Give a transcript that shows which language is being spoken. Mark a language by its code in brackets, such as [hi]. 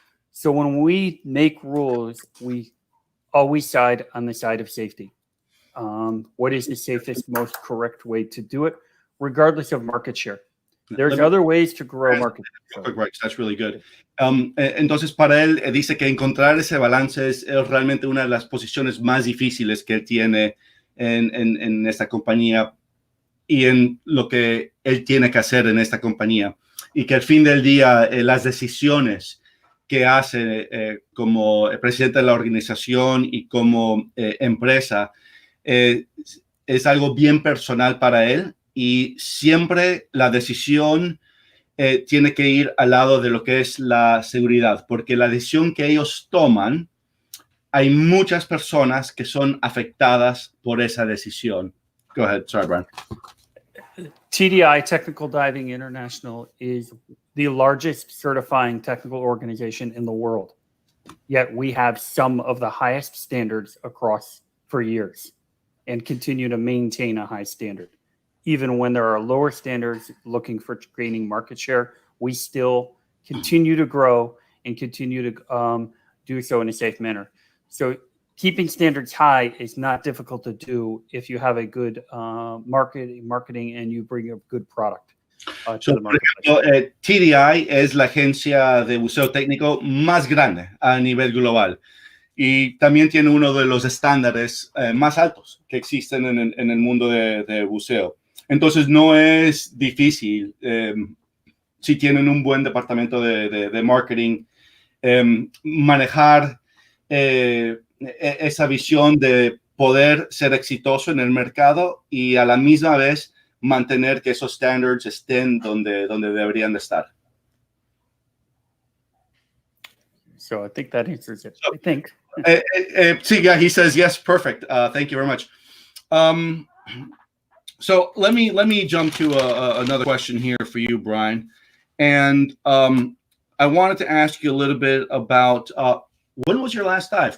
[en] So when we make rules, we always side on the side of safety. What is the safest, most correct way to do it, regardless of market share? There's other ways to grow market share. Correct, that's really good. [es] Entonces, para él, dice que encontrar ese balance es realmente una de las posiciones más difíciles que él tiene en esta compañía y en lo que él tiene que hacer en esta compañía. Y que al fin del día, las decisiones que hace como presidente de la organización y como empresa es algo bien personal para él, y siempre la decisión tiene que ir al lado de lo que es la seguridad, porque la decisión que ellos toman, hay muchas personas que son afectadas por esa decisión. [en] Go ahead, sorry, Brian. TDI, Technical Diving International, is the largest certifying technical organization in the world. Yet we have some of the highest standards across for years and continue to maintain a high standard. Even when there are lower standards looking for gaining market share, we still continue to grow and continue to do so in a safe manner. So keeping standards high is not difficult to do if you have a good marketing and you bring a good product. [es] So, por ejemplo, TDI es la agencia de buceo técnico más grande a nivel global y también tiene uno de los estándares más altos que existen en el mundo de buceo. Entonces no es difícil si tienen un buen departamento de marketing manejar esa visión de poder ser exitoso en el mercado y a la misma vez mantener que esos standards estén donde deberían de estar. [en] So I think that answers it. I think. Sí, yeah, he says yes, perfect. Thank you very much. So let me jump to another question here for you, Brian. And I wanted to ask you a little bit about when was your last dive?